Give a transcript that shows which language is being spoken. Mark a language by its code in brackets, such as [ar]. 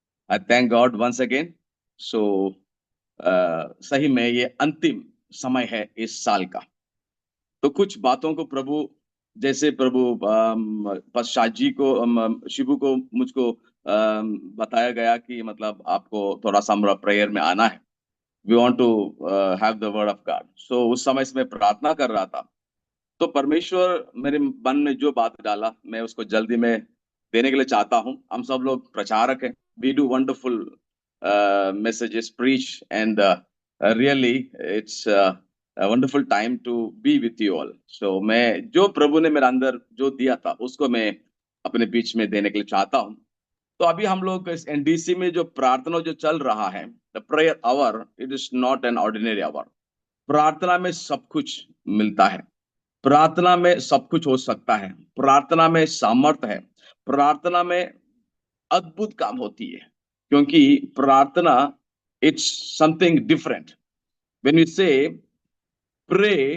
[en] I thank God once again. [hi] सो सही में ये अंतिम समय है इस साल का, तो कुछ बातों को प्रभु, जैसे प्रभु पास्टर जी को शिबू को मुझको बताया गया कि मतलब आपको थोड़ा सा प्रेयर में आना है, [en] we want to have the word of God. [hi] So उस समय से मैं प्रार्थना कर रहा था, तो परमेश्वर मेरे मन में जो बात डाला मैं उसको जल्दी में देने के लिए चाहता हूं। हम सब लोग प्रचारक हैं, [en] we do wonderful messages, preach, and really it's a wonderful time to be with you all. [hi] So मैं जो प्रभु ने मेरे अंदर जो दिया था उसको मैं अपने बीच में देने के लिए चाहता हूं। तो अभी हम लोग इस एनडीसी में जो प्रार्थना जो चल रहा है, the prayer our, [en] It is not an ordinary hour. [hi] प्रार्थना में सब कुछ मिलता है, प्रार्थना में सब कुछ हो सकता है, प्रार्थना में सामर्थ्य है, प्रार्थना में अद्भुत काम होती है, क्योंकि प्रार्थना [en] It's something different. When you say pray